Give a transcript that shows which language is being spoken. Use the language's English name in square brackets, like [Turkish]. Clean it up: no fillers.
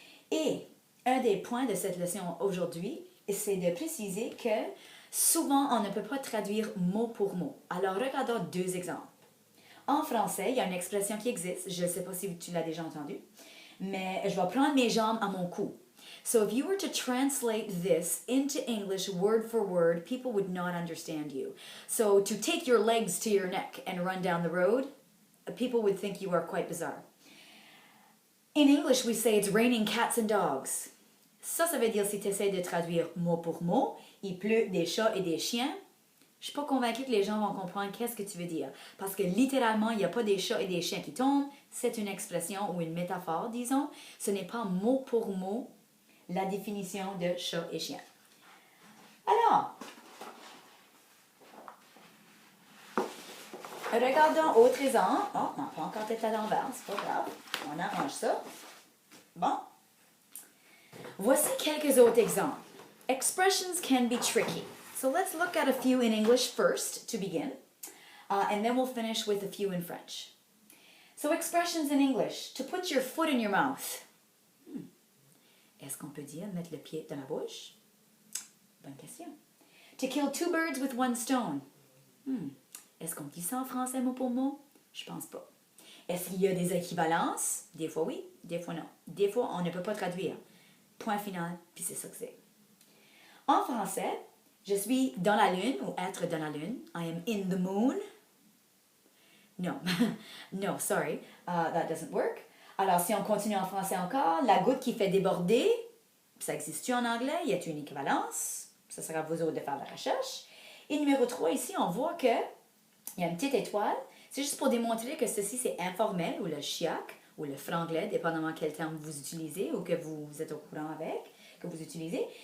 [French] Et un des points de cette leçon aujourd'hui, c'est de préciser que souvent, on ne peut pas traduire mot pour mot. Alors, regardons deux exemples. En français, il y a une expression qui existe, je ne sais pas si tu l'as déjà entendue, mais je vais prendre mes jambes à mon cou. [English] So if you were to translate this into English word for word, people would not understand you. So to take your legs to your neck and run down the road, people would think you are quite bizarre. In English, we say it's raining cats and dogs. [French] Ça veut dire si tu essaies de traduire mot pour mot, il pleut des chats et des chiens. Je ne suis pas convaincue que les gens vont comprendre qu'est-ce que tu veux dire. Parce que littéralement, il n'y a pas des chats et des chiens qui tombent. C'est une expression ou une métaphore, disons. Ce n'est pas mot pour mot la définition de chat et chien. Alors, regardons autre exemple. Oh, on n'a pas encore tête à l'envers, c'est pas grave. On arrange ça. Bon. Voici quelques autres exemples. [English] Expressions can be tricky. So let's look at a few in English first to begin, and then we'll finish with a few in French. So expressions in English. To put your foot in your mouth. [French] Est-ce qu'on peut dire mettre le pied dans la bouche? Bonne question. [English] To kill two birds with one stone. [French] Est-ce qu'on dit ça en français mot pour mot? Je pense pas. Est-ce qu'il y a des équivalences? Des fois oui, des fois non. Des fois, on ne peut pas traduire. Point final, puis c'est ça que c'est. En français, je suis dans la lune ou être dans la lune. [English] I am in the moon. No, no, sorry, that doesn't work. [French] Alors, si on continue en français encore, la goutte qui fait déborder, ça existe-tu en anglais? Y a-t-il une équivalence? Ça sera à vous autres de faire la recherche. Et numéro 3, ici, on voit qu'il y a une petite étoile. C'est juste pour démontrer que ceci, c'est informel, ou le chiac, ou le franglais, dépendamment quel terme vous utilisez ou que vous êtes au courant avec, que vous utilisez.